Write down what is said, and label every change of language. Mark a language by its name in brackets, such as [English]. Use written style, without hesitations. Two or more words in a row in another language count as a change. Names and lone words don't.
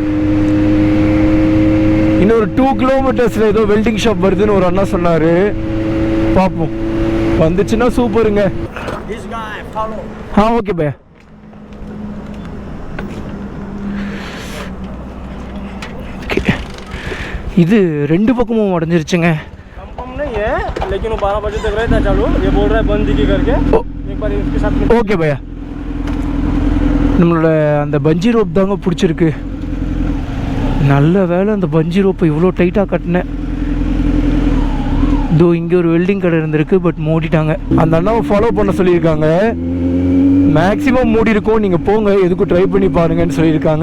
[Tamil] இன்னொரு 2 கிலோமீட்டர்ஸில் ஏதோ [English] welding shop [Tamil] வருதுன்னு ஒரு அண்ணா சொன்னார். பார்ப்போம், வந்துச்சுன்னா சூப்பருங்க. ஓகே பையா. இது 2 பக்கமும் உடஞ்சிருச்சுங்க. [Hindi] लेकिन वो 12 बजे तक रहता चालू. ये बोल रहा है बंद की करके एक बार इसके साथ में. [Tamil] ஓகே பையா. நம்மளோட அந்த [English] bungee rope [Tamil] தாங்க பிடிச்சிருக்கு. நல்ல வேலை அந்த பஞ்சி ரோப்பை இவ்வளோ டைட்டாக கட்டினேன். இதோ இங்கே ஒரு வெல்டிங் கடை இருந்திருக்கு, பட் மூடிட்டாங்க. அந்த அண்ணாவை ஃபாலோ பண்ண சொல்லியிருக்காங்க. மேக்ஸிமம் மூடி இருக்கும், நீங்கள் போங்க, எதுக்கும் ட்ரை பண்ணி பாருங்கன்னு சொல்லியிருக்காங்க.